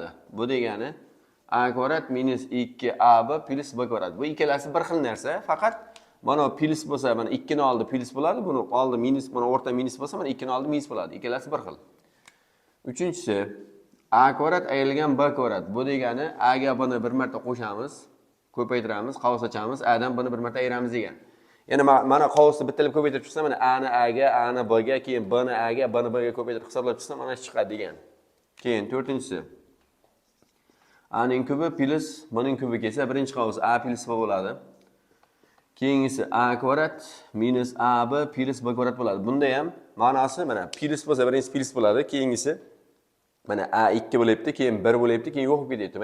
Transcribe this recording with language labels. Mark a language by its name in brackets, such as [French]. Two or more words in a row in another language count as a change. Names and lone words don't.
[Uzbek] Bu degani a kvadrat minus 2ab plus b kvadrat. Bu ikkalasi bir xil narsa, faqat mana plus bo'lsa, mana 2 ni oldi plus bo'ladi, buni oldi minus, mana o'rta minus bo'lsa, mana 2 ni oldi minus bo'ladi. Ikkalasi bir xil. Uchinchisi a kvadrat ayrilgan b kvadrat. Bu degani a ga b ni bir marta qo'shamiz, ko'paytiramiz, qavs ochamiz, a dan b ni bir marta ayiramiz degan. Yana mana qavsni bittalab ko'paytirib chiqsa, mana a ni a ga, a ni b ga, keyin b ni a ga, b ni b ga ko'paytirib hisoblab chiqsa, mana shu chiqadi degan. Keyin to'rtinchisi a ning kubi plus b ning kubi kelsa, birinchi qavs a plus b bo'ladi. Keyingisi a kvadrat minus ab plus b kvadrat bo'ladi. Bunda ham ma'nosi mana plus bo'lsa, birinchisi plus bo'ladi, keyingisi mana a 2 bo'lyapti, keyin 1 bo'lyapti, keyin yo'q bo'lib ketyapti.